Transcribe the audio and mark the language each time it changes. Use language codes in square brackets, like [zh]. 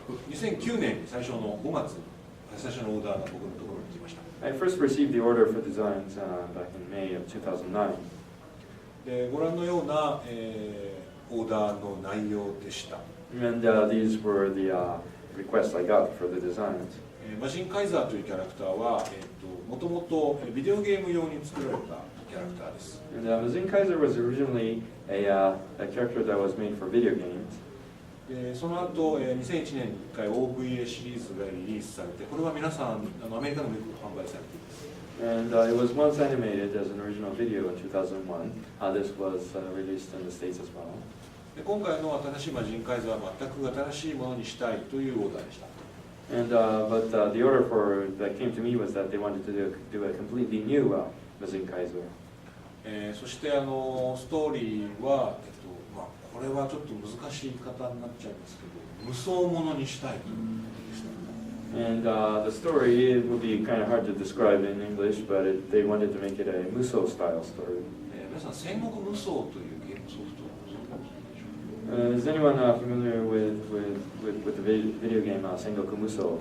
[ja] 2009年に最初の5月に最初のオーダーが僕のところに来ました。 [en] I first received the order for designs back in May of 2009. [ja] でご覧のような、オーダーの内容でした。 [en] And these were the requests I got for the designs. [ja] マジンカイザーというキャラクターは、もともとビデオゲーム用に作られたキャラクターです。 [en] And Mazinkaiser was originally a character that was made for video games. [ja] その後、2001年に1回 OVA シリーズがリリースされて、これは皆さんアメリカでもよく販売されています。 [en] And it was once animated as an original video in 2001. This was released in the States as well. [ja] で今回の新しいマジンカイザーは全く新しいものにしたいというオーダーでした。 [en] And but the order that came to me was that they wanted to do a completely new Mazinkaiser. [ja] そしてストーリーは、これはちょっと難しい言い方になっちゃいますけど、無双ものにしたいということでした。 [en] And the story, it would be kind of hard to describe in English, but they wanted to make it a Musou style story. [ja] 皆さん、戦国無双というゲームソフトをご存知でしょうか？ [en] Is anyone familiar with the video game Sengoku Musou?